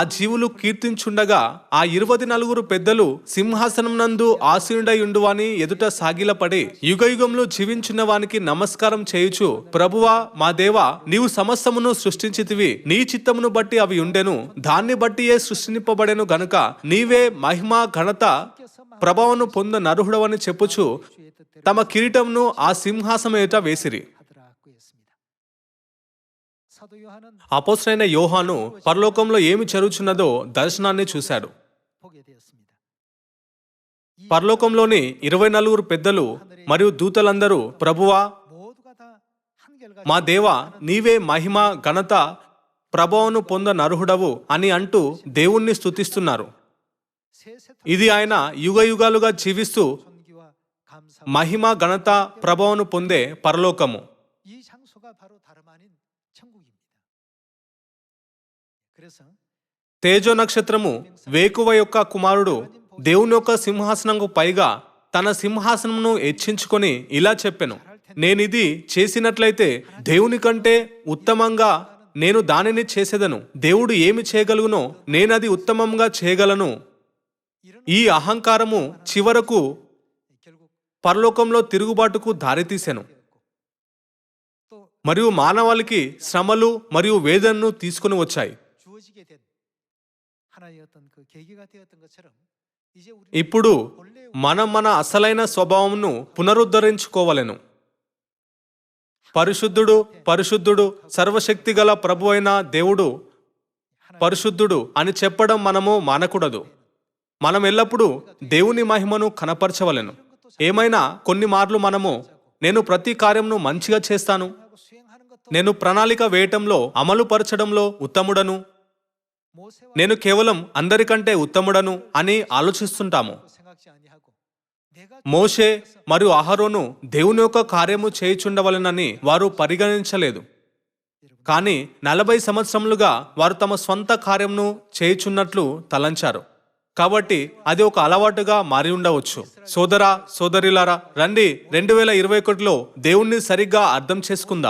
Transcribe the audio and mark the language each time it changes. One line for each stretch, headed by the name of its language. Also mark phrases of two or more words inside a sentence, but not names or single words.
Telugu: జీవులు కీర్తించుండగా ఆ 24 పెద్దలు సింహాసనం నందు ఆసీనుడై ఉండువాని ఎదుట సాగిలపడి యుగయుగములు జీవించున్న వానికి నమస్కారం చేయుచు, ప్రభువా మా దేవా, నీవు సమస్తమును సృష్టించితివి, నీ చిత్తమును బట్టి అవి ఉండెను, దాన్ని బట్టియే సృష్టింపబడెను గనుక నీవే మహిమ ఘనత ప్రభావమును పొంద నరుహుడవని చెప్పుచు తమ కిరీటమును ఆ సింహాసనం ఎదుట వేసిరి.
Korean: 하더라고 했습니다. 사도 요한은
Telugu: అపోస్తలుడైన యోహాను పరలోకంలో ఏమి జరుగుచున్నదో దర్శనాన్ని చూశాడు.
Korean: 보게 되었습니다.
Telugu: పరలోకంలోని 24 పెద్దలు మరియు దూతలందరూ, ప్రభువా
Korean: 모두가 다 한결같이
Telugu: మా దేవా, నీవే మహిమ ఘనత ప్రభావమును పొంద నరుహుడవు అని అంటూ దేవుణ్ణి స్తుతిస్తున్నారు.
Korean: 세세
Telugu: ఇది ఆయన యుగయుగాలుగా జీవిస్తూ
Korean: 존귀와 감사
Telugu: మహిమ ఘనత ప్రభావమును పొందే పరలోకము.
Korean: 이 장소가 바로 다름 아닌 천국입니다. 그래서
Telugu: తేజో నక్షత్రము వేకువ యొక్క కుమారుడు దేవుని యొక్క సింహాసనంకు పైగా తన సింహాసనమును హెచ్చించుకొని ఇలా చెప్పెను, నేనిది చేసినట్లయితే దేవుని కంటే ఉత్తమంగా నేను దానిని చేసేదను, దేవుడు ఏమి చేయగలుగునో నేనది ఉత్తమంగా చేయగలను.
Korean: 이런
Telugu: ఈ అహంకారము చివరకు
Korean: 결국
Telugu: పరలోకంలో తిరుగుబాటుకు దారితీసెను
Korean: 또
Telugu: మరియు మానవాళికి శ్రమలు మరియు వేదనను తీసుకుని వచ్చాయి.
Korean: 주어지게 된 하나의 어떤 그 계기가 되었던 것처럼 이제 우리
Telugu: ఇప్పుడు
Korean: 본래
Telugu: మనం మన అసలైన స్వభావంను పునరుద్ధరించుకోవలెను. పరిశుద్ధుడు పరిశుద్ధుడు సర్వశక్తిగల ప్రభు అయిన దేవుడు పరిశుద్ధుడు అని చెప్పడం మనము మానకూడదు. మనం ఎల్లప్పుడూ దేవుని మహిమను కనపరచవలెను. ఏమైనా కొన్ని మార్లు మనము నేను ప్రతి కార్యంను మంచిగా చేస్తాను,
Korean: 하고 수행하는 것도
Telugu: నేను ప్రణాళిక వేయటంలో అమలు పరచడంలో ఉత్తముడను,
Korean: 모세와
Telugu: నేను కేవలం అందరికంటే ఉత్తముడను అని ఆలోచిస్తుంటాము.
Korean: 생각지 아니하고 내가
Telugu: మోషే మరియు అహరోను దేవుని యొక్క కార్యము చేయుచుండవలెనని వారు పరిగణించలేదు. కానీ 40 సంవత్సరములుగా వారు తమ స్వంత కార్యమును చేయుచున్నట్లు తలంచారు. కాబట్టి అది ఒక అలవాటుగా మారి ఉండవచ్చు. సోదరా సోదరిలారా, రండి 2021లో దేవుణ్ణి సరిగ్గా అర్థం చేసుకుందాం.